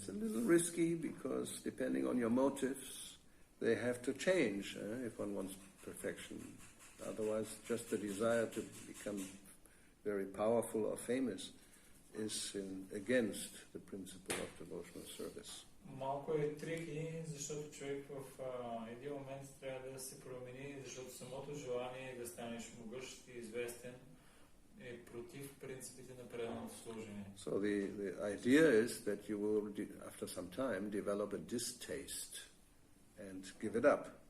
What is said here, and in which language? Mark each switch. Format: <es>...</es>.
<en>It's a little risky because depending on your motives, they have to change if one wants perfection. Otherwise, just the desire to become very powerful or famous is against the principle of devotional service.</en> <bg>Малко е трики, защото човек в един момент трябва да се промени, защото самото желание да станеш могъщ и известен е против принципите на преданото служение.</bg> <en>So the idea is that you will, after some time, develop a distaste and give it up.</en>